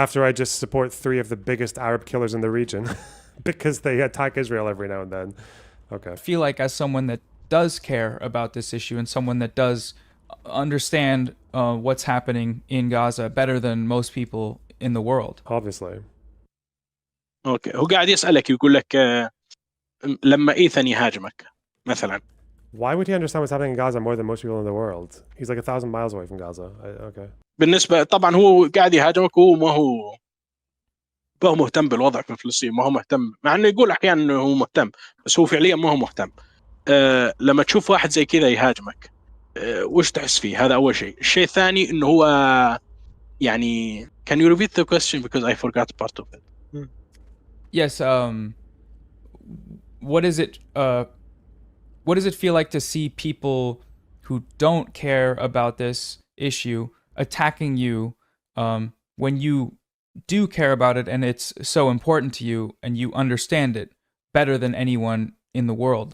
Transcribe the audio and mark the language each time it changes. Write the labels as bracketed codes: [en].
[en] After I just support 3 of the biggest Arab killers in the region because they attack Israel every now and then. Okay. I feel like as someone that does care about this issue and someone that does understand what's happening in Gaza better than most people in the world. Obviously. [ar] اوكي هو قاعد يسألك يقول لك لما إيثان يهاجمك مثلا. [en] Why would he understand what's happening in Gaza more than most people in the world? He's like 1,000 miles away from Gaza. Okay. [ar] بالنسبة طبعا هو قاعد يهاجمك وهو ما هو مهتم بالوضع في فلسطين، ما هو مهتم، مع انه يقول احيانا انه هو مهتم بس هو فعليا ما هو مهتم. لما تشوف واحد زي كذا يهاجمك وش تحس فيه؟ هذا اول شيء. الشيء الثاني انه هو يعني [en] can you repeat the question because I forgot part of it. Yes, what is it feel like to see people who don't care about this issue attacking you when you do care about it and it's so important to you and you understand it better than anyone in the world?